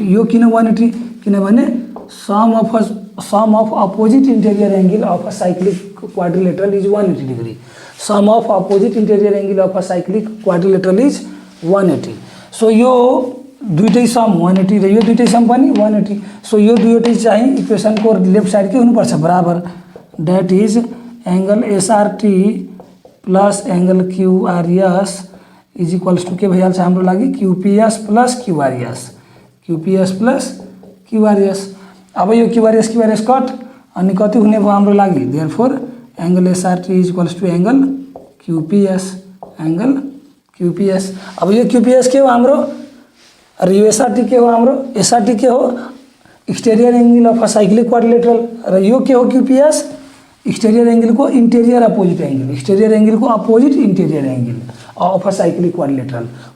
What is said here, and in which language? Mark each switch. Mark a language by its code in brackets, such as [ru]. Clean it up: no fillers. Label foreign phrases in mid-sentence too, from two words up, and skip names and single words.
[ne] यो किन 180 किनभने [en] sum of opposite interior angle of a cyclic quadrilateral is 180 degree. sum of opposite interior angle of a cyclic quadrilateral is 180. [ne] सो यो दुईटै सम 180 र यो दुईटै सम पनि 180। सो यो दुईटै चाहिँ इक्वेसन को [en] left side [ne] के हुनुपर्छ बराबर [en] that is angle SRT plus angle QRS is equals to [ne] के भइहाल्छ हाम्रो लागि [en] QPS plus QRS. [ne] अब यो QRS कट अनि कति हुने भयो हाम्रो लागि [en] therefore angle SRT is equals to angle QPS. [ne] अब यो QPS के हो हाम्रो र यो SRT के हो हाम्रो SRT के हो [en] exterior angle of a cyclic quadrilateral [ne] र यो के हो QPS [en] exterior angle [ne] को [en] interior opposite interior angle of a cyclic quadrilateral [ne] हो।